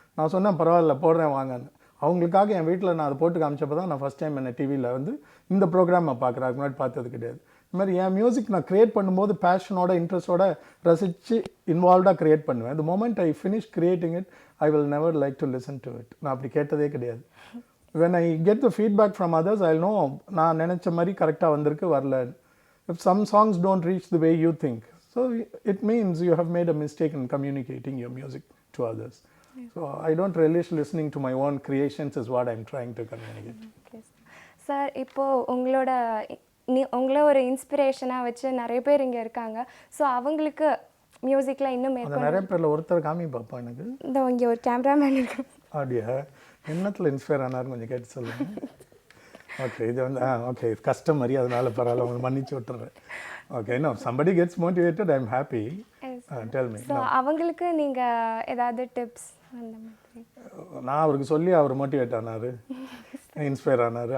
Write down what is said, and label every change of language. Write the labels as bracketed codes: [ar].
[ta] நான் சொன்னேன் பரவாயில்ல போடுறேன் வாங்கன்னு. அவங்களுக்காக என் வீட்டில் நான் அதை போட்டு காமிச்சப்போ தான் நான் ஃபஸ்ட் டைம் என்ன டிவியில் வந்து இந்த ப்ரோக்ராம் நான் பார்க்குறேன். அதுக்கு முன்னாடி பார்த்தது கிடையாது. இது மாதிரி என் மியூசிக் நான் க்ரியேட் பண்ணும்போது பேஷனோட இன்ட்ரெஸ்ட்டோட ரசித்து இன்வால்வ்டாக க்ரியேட் பண்ணுவேன். [en] The moment I finish creating it I will never like to listen to it. [ta] நான் அப்படி கேட்டதே கிடையாது. [en] when I get the feedback from others, I'll know [ta] நான் நினச்ச மாதிரி கரெக்டாக வந்திருக்கு வரல. [en] If some songs don't reach the way you think, so it means you have made a mistake in communicating your music to others. So I don't relish listening to my own creations is what I'm trying to communicate. Okay. [ta] Sir இப்போது உங்களை ஒரு இன்ஸ்பிரேஷனாக வச்சு நிறைய பேர் இங்கே இருக்காங்க. So அவங்களுக்கு மியூசிக்கில் இன்னும் நிறைய பேரில் ஒருத்தர் காமி பார்ப்போம் எனக்கு. இந்த இங்கே ஒரு கேமராமேன் இருக்கு. அப்படியா? என்னத்தில் இன்ஸ்பயர் ஆனார்னு கொஞ்சம் கேட்டு சொல்லுங்கள். ஓகே இது வந்து ஓகே கஷ்டம் மாதிரி, அதனால பரவாயில்ல உங்களுக்கு மன்னிச்சு விட்டுறேன். [en] Okay no somebody gets motivated, I'm happy. Tell me. [ta] So அவங்களுக்கு நீங்கள் ஏதாவது டிப்ஸ் அந்த மாதிரி? நான் அவருக்கு சொல்லி அவர் மோட்டிவேட் ஆனார், இன்ஸ்பயர் ஆனார்.